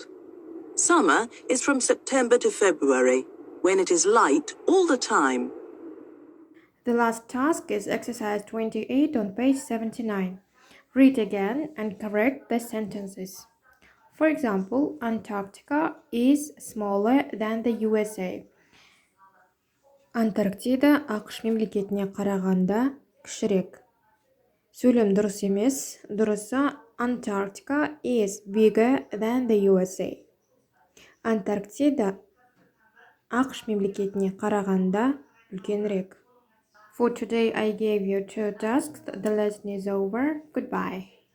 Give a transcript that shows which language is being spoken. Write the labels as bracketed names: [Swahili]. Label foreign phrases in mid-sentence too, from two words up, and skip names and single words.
[English] Summer is from September to February, when it is light all the time. The last task is exercise 28 on page 79. Read again and correct the sentences. For example, Antarctica is smaller than the USA. [Kazakh] Антарктида ақш мемлекетіне қарағанда кішірек. Сөйлем дұрыс емес. Дұрысы [English] Antarctica is bigger than the USA. [Kazakh] Антарктида ақш мемлекетіне қарағанда үлкенірек. [English] For today, I gave you 2 tasks. The lesson is over. Goodbye.